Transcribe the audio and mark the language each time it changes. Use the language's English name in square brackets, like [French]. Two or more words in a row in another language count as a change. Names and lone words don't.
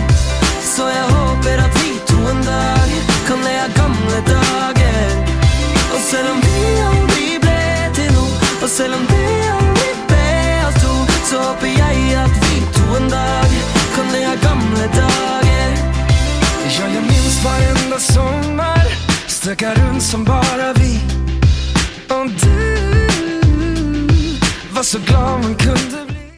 [Norwegian] Så jeg håper at vi to en dag kan le av gamle dager. Og selv om vi aldri ble til noe, og selv om det aldri ble oss to, så håper jeg at vi to en dag kan le av gamle dager. Ja, [Swedish] jag minns varenda sommar, stöka runt som bara vi. Och du var så glad man kunde